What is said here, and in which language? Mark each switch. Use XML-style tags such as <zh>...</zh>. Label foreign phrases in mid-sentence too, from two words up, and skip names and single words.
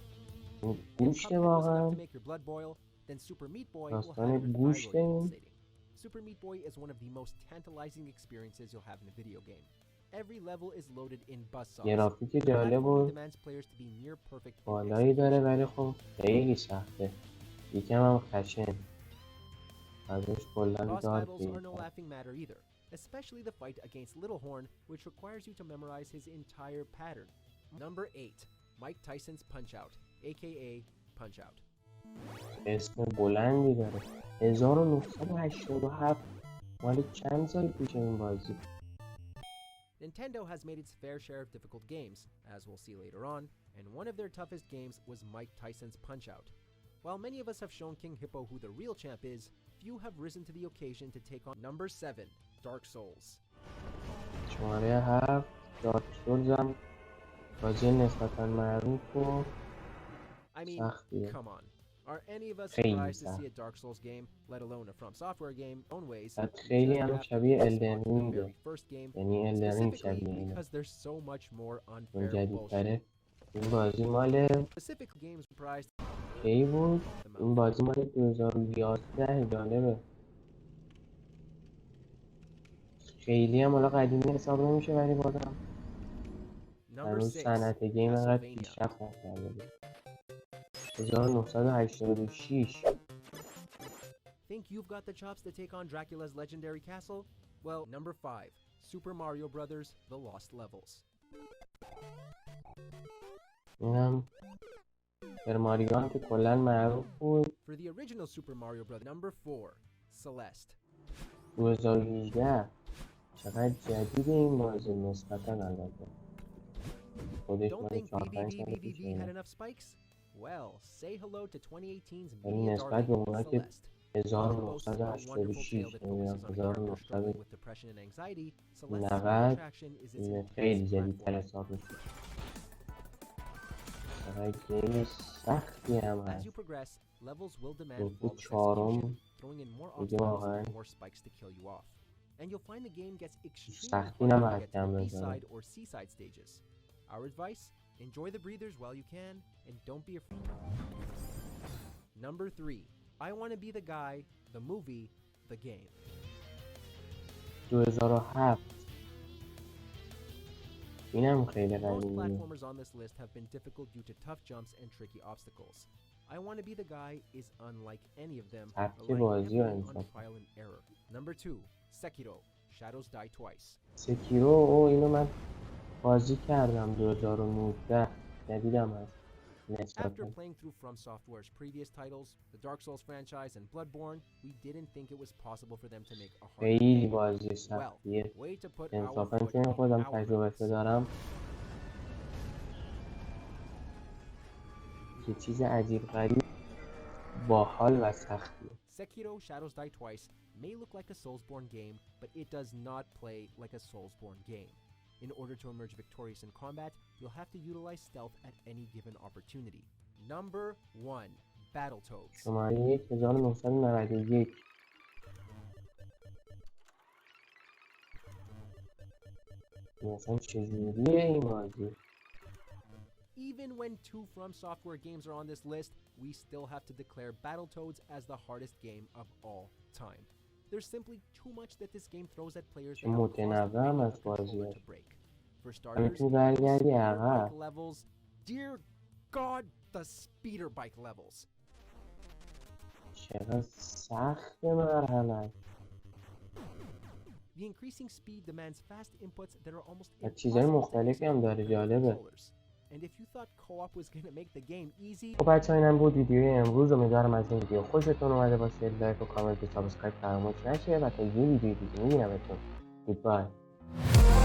<en>If Cuphead was enough to make your blood boil, then Super Meat Boy will have your thyroid pulsating. Super Meat Boy is one of the most tantalizing experiences you'll have in a video game. Every level is loaded in buzzsaws.</en> <fa>گرافیک جالب و</fa> <en>demands players to be near perfect in</en> <fa>بالایی داره</fa> <en>execution.</en> <fa>ولی خب خیلی سخته. یکم هم خشن. ازش کلا Boss دار</fa> <en>battles are no</en> <fa>بیشتر.</fa> <en>laughing matter either, especially the fight against Littlehorn, which requires you to memorize his entire pattern. Number 8. Mike Tyson's Punch-Out, aka Punch-Out.</en> <fa>اسم بلندی داره. 1987 مال چند سال پیش این بازی.</fa> <en>Nintendo has made its fair share of difficult games, as we'll see later on, and one of their toughest games was Mike Tyson's Punch-Out. While many of us have shown King Hippo who the real champ is, few have risen to the occasion to take on Number 7, Dark Souls.</en> <fa>شماره 7 دارک سولز هم بازی نسبتاً معروف و</fa> <en>I mean,</en> <fa>سختیه.</fa> <en>come on. Are any of us</en> <fa>خیلی</fa> <en>surprised to</en> <fa>سخت.</fa> <en>see a Dark Souls game, let alone a From Software game, own ways?</en> <fa>بعد You خیلی just هم</fa> <en>have to</en> <fa>شبیه keep الدن</fa> <en>responding to the</en> <fa>رینگه.</fa> <en>very first game,</en> <fa>یعنی الدن رینگ specifically شبیه اینه.</fa> <en>because there's so much more</en> <fa>اون unfair جدیدتره. bullshit. این بازی مال</fa> <en>Specific games comprised</en> <fa>کی بود؟ این بازی مال 2011 جالبه. خیلی هم حالا قدیمی حساب نمیشه ولی بازم Number هنوز 6, صنعت گیم انقدر Castlevania. پیشرفت نکرده بود. 1986</fa> <en>Think you've got the chops to take on Dracula's legendary castle? Well, number 5, Super Mario Brothers: The Lost Levels.</en> <fa>اینم سوپر ماریو هم که کلا معروف بود.</fa> <en>For the original Super Mario Bros. Number 4, Celeste.</en> <fa>2018 چقدر جدیده این بازی نسبتا البته. خودش Don't مال think 4-5 سال پیش</fa> <en>BBBBBB had</en> <fa>اینه.</fa> <en>enough spikes? Well, say hello to 2018's</en> <fa>یعنی media نسبت به darling, اونا که</fa> <en>Celeste. While it boasts a wonderful 1986 tale that focuses on a character struggling with depression and anxiety, Celeste's main 90 attraction is its</en> <fa>این خیلی intense جدیدتر platforming. حساب میشه. چقدر گیم سختی هم As هست.</fa> <en>you progress, levels will demand</en> <fa>گفت flawless چهارم</fa> <en>execution, throwing in more</en> <fa>دیگه obstacles واقعا</fa> <en>and more spikes to kill you off. And you'll find the game gets extremely</en> <fa>سختی</fa> <en>hard when you</en> <fa>نباید</fa> <en>get to</en> <fa>کم the بزنه.</fa> <en>B-side or C-side stages. Our advice: enjoy the breathers while you can, and don't be afraid. Number 3, I Wanna Be the Guy, the movie, the game.</en> <fa>2007 اینم خیلی Most قدیمیه.</fa> <en>platformers on this list have been difficult due to tough jumps and tricky obstacles. I Wanna Be the Guy is unlike any of them,</en> <fa>سبک relying بازی و</fa> <en>heavily on</en> <fa>انصاف.</fa> <en>trial and error. Number 2, Sekiro: Shadows Die Twice.</en> <fa>سکیرو او اینو من بازی کردم 2019 جدیدم هست After نسبتا.</fa> <en>playing through From Software's previous titles, the Dark Souls franchise and Bloodborne, we didn't think it was possible for them to make a harder</en> <fa>خیلی game. بازی Well, سختیه.</fa> <en>way to put our</en> <fa>انصافا foot چون in خودم our تجربه mouths. دارم یه چیز عجیب غریب باحال و سختیه.</fa> <en>Sekiro: Shadows Die Twice may look like a Soulsborne game, but it does not play like a Soulsborne game. In order to emerge victorious in combat, you'll have to utilize stealth at any given opportunity. Number 1, Battletoads.</en> <fa>شماره 1991 مثلا چجوریه این بازی؟</fa> <en>Even when 2 From Software games are on this list, we still have to declare Battletoads as the hardest game of all time. There's simply too much that this game throws at players that are</en> <fa>متنوع هم constantly از</fa> <en>a controller</en> <fa>بازیه.</fa> <en>to break. For starters,</en> <fa>میتونی برگردی speeder عقب.</fa> <en>bike levels. Dear God, the speeder bike levels.</en> <fa>چقدر سخت مرحله.</fa> <en>The increasing speed demands fast inputs that are almost</en> <fa>و چیزای</fa> <en>impossible to</en> <fa>مختلفی هم execute داره with جالبه. controllers.</fa> <en>And if you thought co-op was going to make the game easy,</en> <fa>خب بچه‌ها اینم بود ویدیوی امروز. امیدوارم از این ویدیو خوشتون اومده باشه. لایک و کامنت و سابسکرایب فراموش نشه و تا یه ویدیو دیگه میبینمتون. گودبای.</fa>